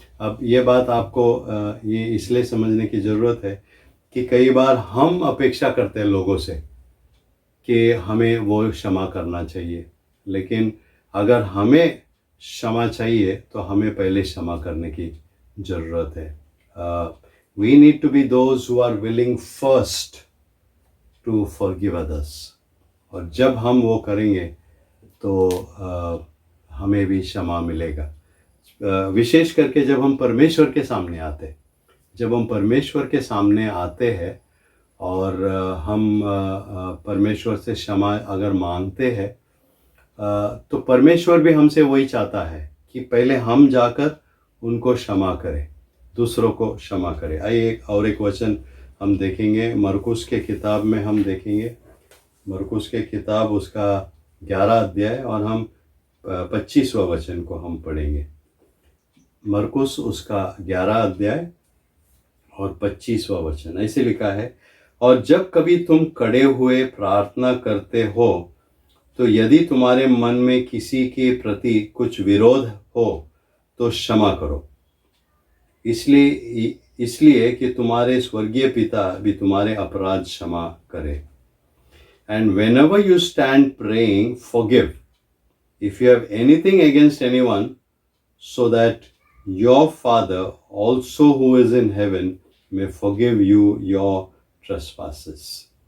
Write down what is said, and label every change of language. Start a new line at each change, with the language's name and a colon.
Hindi: अब ये बात आपको ये इसलिए समझने की ज़रूरत है कि कई बार हम अपेक्षा करते हैं लोगों से कि हमें वो क्षमा करना चाहिए, लेकिन अगर हमें क्षमा चाहिए तो हमें पहले क्षमा करने की ज़रूरत है.
English: We need to be those who are willing first to forgive others.
Hindi: और जब हम वो करेंगे तो हमें भी क्षमा मिलेगा. विशेष करके जब हम परमेश्वर के सामने आते हैं, जब हम परमेश्वर के सामने आते हैं और हम परमेश्वर से क्षमा अगर मांगते हैं तो परमेश्वर भी हमसे वही चाहता है कि पहले हम जाकर उनको क्षमा करें, दूसरों को क्षमा करें. आइए एक वचन हम देखेंगे मरकुस के किताब में. हम देखेंगे मरकुस के किताब उसका 11 अध्याय और हम 25वां वचन को हम पढ़ेंगे. मरकुस उसका 11 अध्याय और 25वां वचन. ऐसे लिखा है, और जब कभी तुम खड़े हुए प्रार्थना करते हो तो यदि तुम्हारे मन में किसी के प्रति कुछ विरोध हो तो क्षमा करो, इसलिए कि तुम्हारे स्वर्गीय पिता भी तुम्हारे अपराध क्षमा करे.
English: And whenever you stand praying, forgive if you have anything against anyone, so that your Father also who is in heaven may forgive you your trespasses.